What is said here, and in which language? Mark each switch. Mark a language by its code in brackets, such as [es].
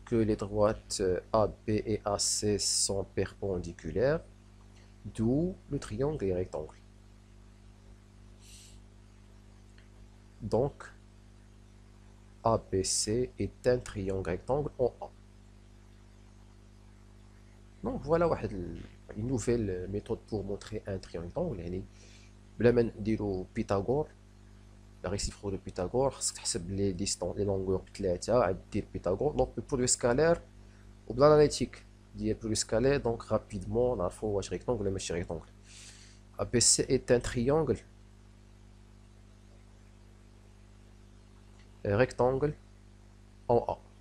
[fr] que les droites AB et AC sont perpendiculaires, d'où le triangle et rectangle. Donc, ABC est un triangle rectangle en A. Donc voilà une nouvelle méthode pour montrer un triangle rectangle. [ar] يعني بلا ما نديرو بيثاغور [fr] la réciproque de Pythagore, [ar] خاصك تحسب [fr] les distances les longueurs [ar] بثلاثة عاد دير بيثاغور. [fr] Donc le produit scalaire [ar] وبالاناليتيك ديال [fr] produit scalaire, donc rapidement [ar] نعرفو واش [fr] rectangle [ar] ولا ماشي [fr] rectangle. ABC est un triangle rectangle en A.